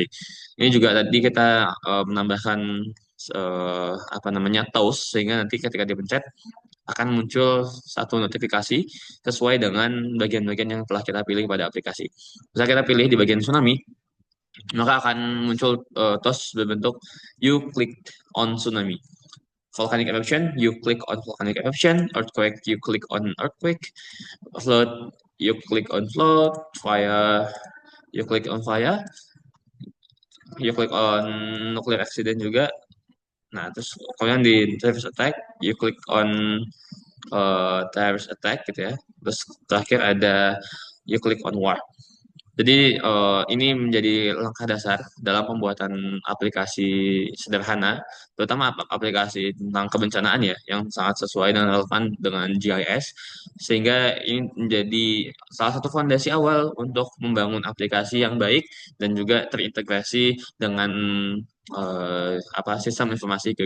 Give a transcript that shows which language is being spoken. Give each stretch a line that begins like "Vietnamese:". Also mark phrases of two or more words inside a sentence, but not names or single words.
Indonesian: Ini juga tadi kita menambahkan apa namanya toast sehingga nanti ketika dipencet akan muncul satu notifikasi sesuai dengan bagian-bagian yang telah kita pilih pada aplikasi. Misalnya kita pilih di bagian tsunami, maka akan muncul tos berbentuk
English: you click on tsunami. Volcanic eruption, you click on volcanic eruption. Earthquake, you click on earthquake. Flood, you click on flood. Fire, you click on fire. You click on nuclear accident juga.
Indonesian: Nah, terus kemudian di
English: terrorist attack, you click on terrorist attack
Indonesian: gitu ya. Terus terakhir ada
English: you click on war.
Indonesian: Jadi ini menjadi langkah dasar dalam pembuatan aplikasi sederhana, terutama aplikasi tentang kebencanaan ya, yang sangat sesuai dan relevan dengan GIS, sehingga ini menjadi salah satu fondasi awal untuk membangun aplikasi yang baik dan juga terintegrasi dengan sistem informasi geografis.